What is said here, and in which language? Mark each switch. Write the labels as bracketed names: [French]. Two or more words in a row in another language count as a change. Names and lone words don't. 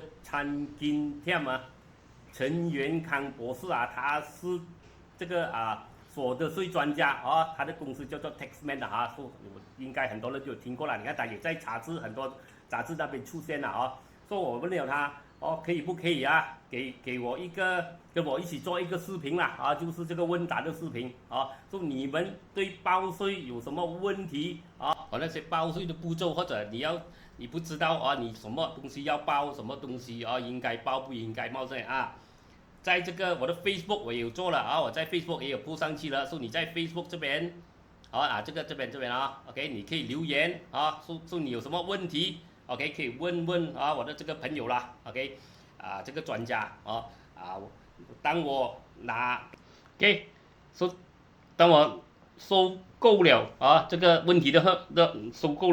[Chinese] Chan Kim Tian 陳元康博士他是這個所得稅專家他的公司叫做 Taxman 說應該很多人就有聽過了，你看他也在很多雜誌那邊出現了說我問了他可以不可以給我跟我一起做一個視頻啦就是這個問答的視頻說你們對報稅有什麼問題那些報稅的步驟，或者你不知道你什麼東西要報，什麼東西應該報不應該報在這個我的 Facebook 我也有做了我在 Facebook 也有鋪上去了，說你在 Facebook 這邊這邊OK 你可以留言說你有什麼問題OK 可以問我的這個朋友啦 OK 這個專家當我OK 說當我收夠了這個問題的收夠